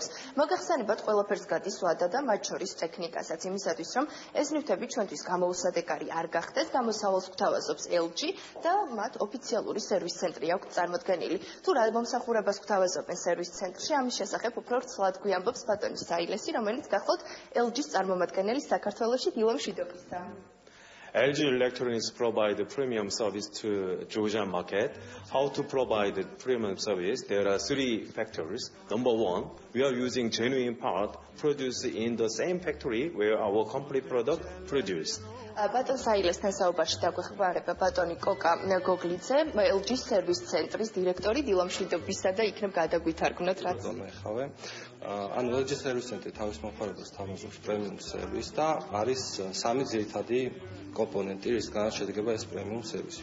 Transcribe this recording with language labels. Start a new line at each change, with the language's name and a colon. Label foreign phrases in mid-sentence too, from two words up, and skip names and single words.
Georgian: მოგახსენებათ, ყველაფერს გადის ვადა და მათ შორის ტექნიკასაც იმისათვის, რომ ეს ნივთები ჩვენთვის გამოუსადეგარი არ გახდეს, გამოსავალს გვთავაზობს LG და მათ ოფიციალური სერვის ცენტრი აქვს წარმოდგენილი. თუ რა მომსახურებას გვთავაზობენ სერვის ცენტრში, ამის შესახებ უფრო ვრცლად გვიამბობს ბატონი საილესი, რომელიც გახლავთ LG-ს წარმომადგენელი საქართველოში. დილამშვიდობისა.
English: LG Electronics provide premium service to Georgian market. How to provide premium service? There are three factors. Number one, we are using genuine part produced in the same factory where our complete product produced.
Georgian: ბატონ საილესთან საუბარში დაგვეხმარება ბატონი კოკა გოგლიძე, LG-ს სერვის ცენტრის დირექტორი. დილამშვიდობისა და იქნებ გადაგვითარგმნოთ რაც. ეხავე. ანუ LG-ს სერვის ცენტრი თავის მომხმარებელს თავაზობს პრემიუმ სერვისს და არის სამი ძირითადი კომპონენტი, რისგანაც შედგება ეს პრემიუმ სერვისი.